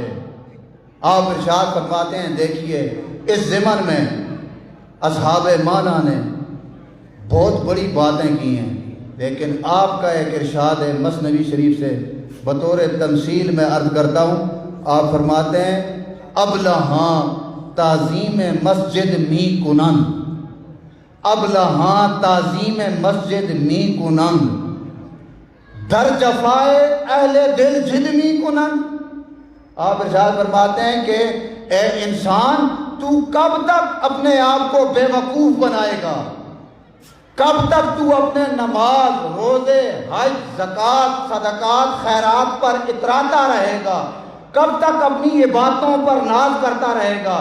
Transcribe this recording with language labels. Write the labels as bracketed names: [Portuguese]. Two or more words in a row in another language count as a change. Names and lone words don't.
[Urdu] آپ ارشاد فرماتے ہیں دیکھیے اس ضمن میں اصحاب معنی نے بہت بڑی باتیں کی ہیں، لیکن آپ کا ایک ارشاد ہے مثنوی شریف سے بطور تمثیل میں عرض کرتا ہوں۔ آپ فرماتے ہیں [Persian] ابلہاں تعظیم مسجد می کنن، ابلہاں تعظیم مسجد می کنن، در جفائے اہل دل جد می کنن۔ [Urdu] آپ ارشاد فرماتے ہیں کہ اے انسان تو کب تک اپنے آپ کو بے وقوف بنائے گا، کب تک تو اپنے نماز، روزے، حج، زکوٰۃ، صدقات، خیرات پر اتراتا رہے گا، کب تک اپنی عبادتوں پر ناز کرتا رہے گا؟